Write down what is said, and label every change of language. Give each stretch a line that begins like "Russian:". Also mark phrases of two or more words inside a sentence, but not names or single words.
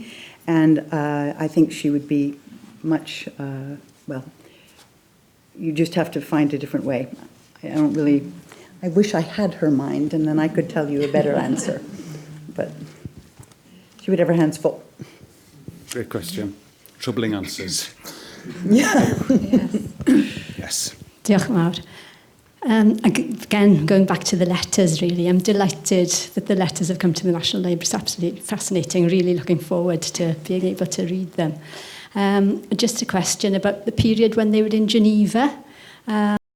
English: And I think she would be much, you just have to find a different way. I wish I had her mind, and then I could tell you a better answer. But she would have her hands full. Great question. Troubling answers. Yeah. Yes.
Welsh: Diolch yn fawr.
English: Again, going back to the letters, really, I'm delighted that the letters have come to the National Library. It's absolutely fascinating. Really looking forward to being able to read them. Just a question about the period when they were in Geneva.